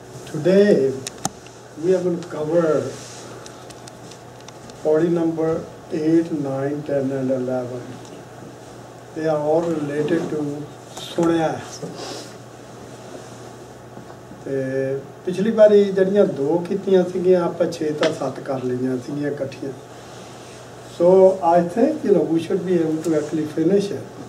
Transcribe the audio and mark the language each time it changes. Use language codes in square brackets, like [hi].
[en] Today we are going to cover body number 8, 9, 10 and 11. They are all related to ਸੁਣਿਆ. [pa] ਤੇ ਪਿਛਲੀ ਵਾਰੀ ਜਿਹੜੀਆਂ ਦੋ ਕੀਤੀਆਂ ਸੀਗੀਆਂ ਆਪਾਂ 6 ਤਾਂ 7 ਕਰ ਲਈਆਂ ਸੀਗੀਆਂ ਇਕੱਠੀਆਂ. [en] So I think we should be able to actually finish it.